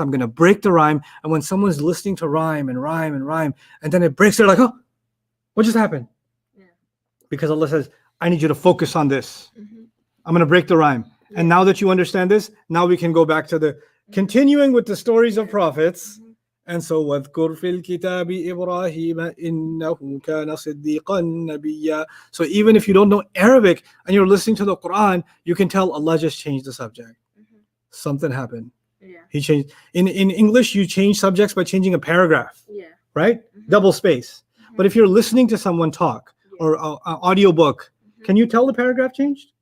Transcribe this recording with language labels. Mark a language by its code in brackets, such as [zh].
[en] I'm going to break the rhyme. And when someone's listening to rhyme, and then it breaks, they're like, oh, what just happened? Yeah. Because Allah says, I need you to focus on this. Mm-hmm. I'm going to break the rhyme. Yeah. And now that you understand this, now we can go back to the continuing with the stories of prophets. Mm-hmm. And so, [ar] وَاذْكُرْ فِي الْكِتَابِ إِبْرَاهِيمَ إِنَّهُ كَانَ صِدِّيقًا نَبِيًّا. [en] So even if you don't know Arabic and you're listening to the Quran, you can tell Allah just changed the subject. Mm-hmm. Something happened. Yeah. He changed. In English, you change subjects by changing a paragraph, Yeah. right? Mm-hmm. Double space. But if you're listening to someone talk or an audio book, can you tell the paragraph changed?